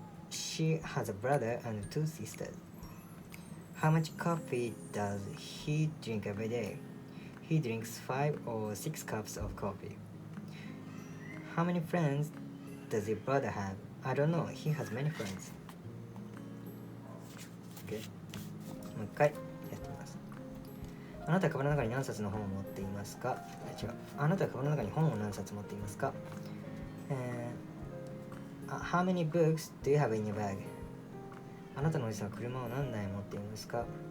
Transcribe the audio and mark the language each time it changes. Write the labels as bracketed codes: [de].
[en] She has a brother and 2 sisters. How much coffee does he drink every day? He drinks 5 or 6 cups of coffee. How many friends does your brother have? I don't know. He has many friends. Okay. [ja] もう一回やってみます。あなたはカバンの中に何冊の本を持っていますか？違う。あなたはカバンの中に本を何冊持っていますか？ [en] How many books do you have in your bag? [ja] あなたのおじさんは車を何台持っていますか？